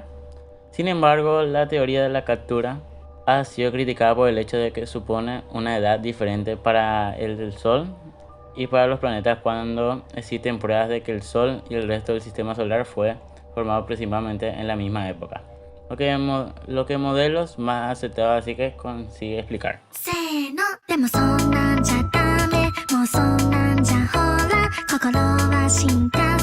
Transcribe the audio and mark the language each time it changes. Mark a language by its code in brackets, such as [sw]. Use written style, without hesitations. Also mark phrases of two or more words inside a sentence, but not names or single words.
[es] Sin embargo, la teoría de la captura ha sido criticada por el hecho de que supone una edad diferente para el Sol y para los planetas cuando existen pruebas de que el Sol y el resto del sistema solar fue formado aproximadamente en la misma época. Lo que modelos más aceptados así que consigue explicar. [ja] せーのでもそんなんじゃダメもうそんなんじゃほら心は進化